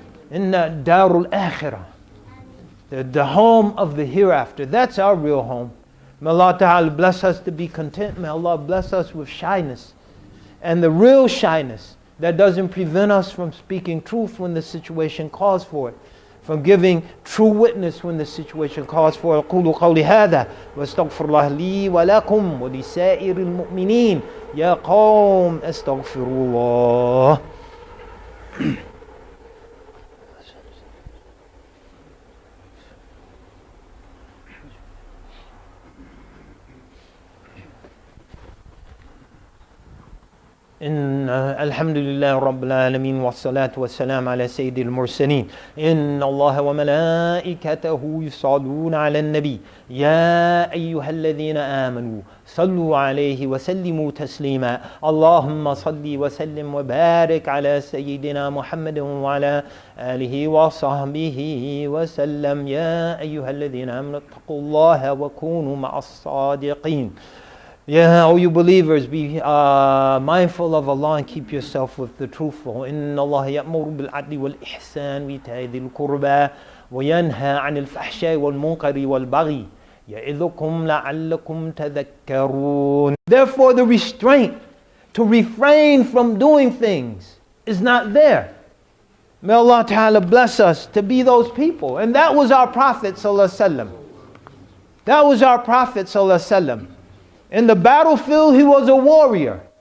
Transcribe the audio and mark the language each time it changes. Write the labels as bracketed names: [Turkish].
[Arabic] Inna Darul Akhirah. [English] The home of the hereafter. That's our real home. May Allah Ta'ala bless us to be content. May Allah bless us with shyness. And the real shyness that doesn't prevent us from speaking truth when the situation calls for it. From giving true witness when the situation calls for it. [Arabic] أقول قولي هذا واستغفر الله لي ولكم ولسائر المؤمنين يا قوم استغفروا الله. الحمد لله رب العالمين والصلاة والسلام على سيد المرسلين. إن الله وملائكته يصلون على النبي يا أيها الذين آمنوا صلوا عليه وسلموا تسليما. اللهم صل وسلم وبارك على سيدنا محمد وعلى آله وصحبه وسلم. يا أيها الذين آمنوا اتقوا الله وكونوا مع الصادقين. [English] Yeah, all you believers, be mindful of Allah and keep yourself with the truthful. [Arabic] إن الله يأمر بالعدل والإحسان وإيتاء ذي القربى وينهى عن الفحشاء والمنكر والبغي يعظكم لعلكم تذكرون. [English] Therefore, the restraint to refrain from doing things is not there. May Allah Ta'ala bless us to be those people. And that was our Prophet Sallallahu Alaihi Wasallam. That was our Prophet Sallallahu Alaihi Wasallam. In the battlefield, he was a warrior.